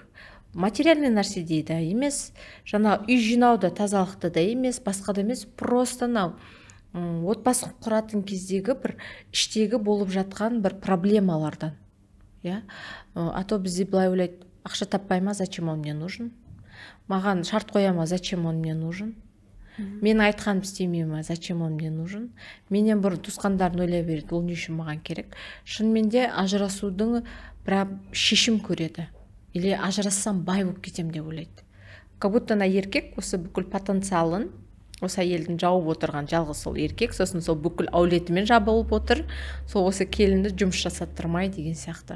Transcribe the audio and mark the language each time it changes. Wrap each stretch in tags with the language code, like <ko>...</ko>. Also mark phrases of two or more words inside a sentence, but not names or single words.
<kk>Материальный нәрседе да емес, жаңа үй жинауды, тазалықты да емес, басқа да емес, просто отбасын құратын кездегі бір іштегі болып жатқан бір проблемалардан.</kk> <ru>А то</ru> <kk>бізде былай ойлайды, ақша таппай ма,</kk> <ru>зачем он мне нужен?</ru> <kk>Маған шарт қоя ма,</kk> <ru>зачем он мне нужен?</ru> <kk>Мен айтқан істемей ма,</kk> <ru>зачем он мне нужен?</ru> <kk>Менен бұрын туысқандарын ойлай береді, ол не үшін маған керек? Шынымен де ажырасудың бір шешім көреді. Или ажырассам бай болып кетем деп ойлайды.</kk> <ru>Как будто</ru> <kk>еркек осы бүкіл потенциалын осы әйелдің жауып отырған жалғыз сол еркек, сосын сол бүкіл әулетімен жабылып отыр, сол осы келінді жұмыс жасаттырмай деген сияқты.</kk>